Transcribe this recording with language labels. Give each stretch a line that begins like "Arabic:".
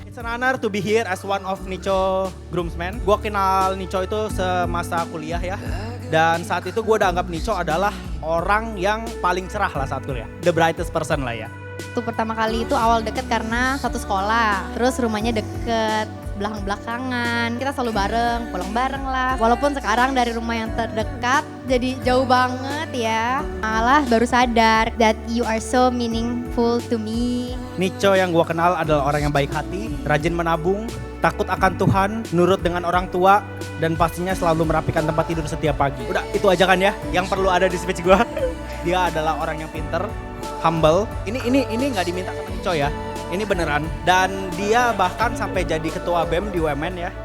English: It's an honor to be here as one of Nico groomsmen.
Indonesian: Gue kenal Nico itu semasa kuliah ya. Dan saat itu gue udah anggap Nico adalah orang yang paling cerah lah saat kuliah.
English: The brightest person lah ya.
Indonesian: Itu pertama kali itu awal deket karena satu sekolah. Terus rumahnya deket, belakang-belakangan. Kita selalu bareng, pulang bareng lah. Walaupun sekarang dari rumah yang terdekat jadi jauh banget ya. Malah baru sadar
English: that you are so meaningful to me.
Indonesian: Nico yang gue kenal adalah orang yang baik hati, rajin menabung, takut akan Tuhan, nurut dengan orang tua, dan pastinya selalu merapikan tempat tidur setiap pagi. Udah, itu aja kan ya yang perlu ada di speech gue. Dia adalah orang yang pinter, humble. Ini nggak diminta sama Nico ya. Ini beneran. Dan dia bahkan sampai jadi ketua BEM di UMN ya.